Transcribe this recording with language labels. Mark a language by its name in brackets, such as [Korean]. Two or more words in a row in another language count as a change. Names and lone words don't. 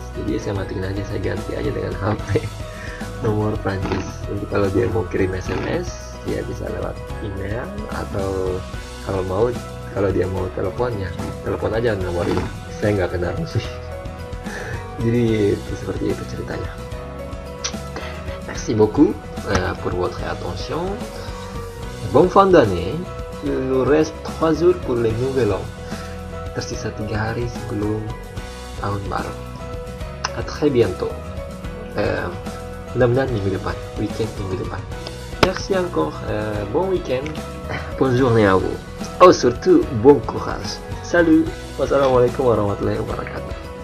[Indonesian] Jadi saya matiin aja, saya ganti aja dengan HP nomor Prancis. Jadi kalau dia mau kirim SMS, dia bisa lewat email atau kalau dia mau teleponnya, telepon aja nomor ini. Saya nggak kena roaming. Jadi seperti itu ceritanya. [French] Merci beaucoup pour votre attention. Bonne fin d'année. Il nous reste 3 jours pour le nouvel an. [Indonesian] Tersisa 3 hari sebelum tahun baru. [French] À très bientôt. [Indonesian] Mudah-mudahan minggu depan, weekend minggu depan. [French] Merci encore. Bon weekend. Bonne journée à vous. Oh surtout bon courage. Salut. [Arabic] والسلام عليكم ورحمة الله وبركاته.